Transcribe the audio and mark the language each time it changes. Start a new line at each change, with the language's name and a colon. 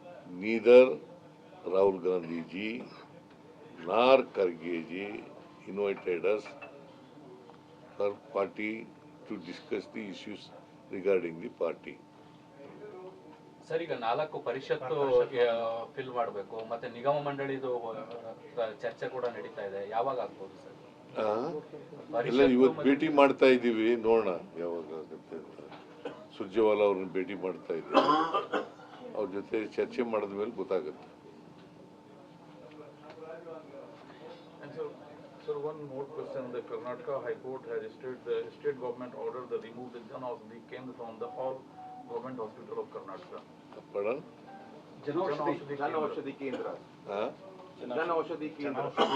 English: Neither Rahul Gandhi ji nor Kharge ji invited us for party to discuss the issues regarding the party.
Kannada: Sir ಈಗ 4 ಪರಿಷತ್ತು fill ಮಾಡಬೇಕು ಮತ್ತೆ ನಿಗಮ ಮಂಡಳಿದು ಚರ್ಚೆ ಕೂಡ ನಡೀತಾ ಇದೆ, ಯಾವಾಗ ಆಗ್ಬೋದು ಸರ್? ಎಲ್ಲ ಇವತ್ತು ಭೇಟಿ ಮಾಡ್ತಾ ಇದ್ದೀವಿ, ನೋಡೋಣ ಯಾವಾಗ ಆಗುತ್ತೆ ಅಂತ. ಸುರ್ಜೇವಾಲಾ ಅವ್ರನ್ನ ಭೇಟಿ ಮಾಡ್ತಾ ಇದ್ದೀವಿ, ಅವ್ರ ಜೊತೆ ಚರ್ಚೆ ಮಾಡಿದ ಮೇಲೆ ಗೊತ್ತಾಗುತ್ತೆ.
English: And so one more question. The Karnataka High Court has stated the state government ordered the remove the Jan Aushadhi Kendra from the all government hospital of Karnataka. Pardon? Jan Aushadhi Kendra. Huh? Jan Aushadhi Kendra.